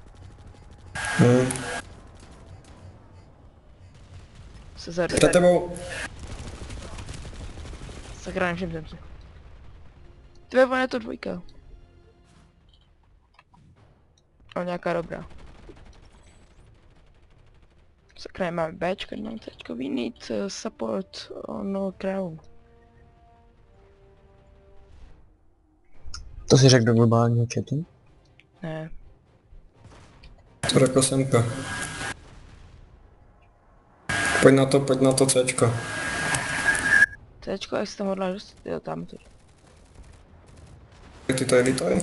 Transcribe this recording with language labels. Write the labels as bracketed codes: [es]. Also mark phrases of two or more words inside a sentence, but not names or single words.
[cs] Se zadu. Před tebou. Sakra, nevšiml jsem si. Tvé je to dvojka. Ale nějaká dobrá. Sakra, nemáme Bčko, nemáme Cčko, [en] we need support on Crown. [cs] To si řekl do globálního chatu? Ne, To řekl Semka. Pojď na to Cčko. Cčko, jak se tam hodláš dostat? Jo, tam to. Ty to editoj?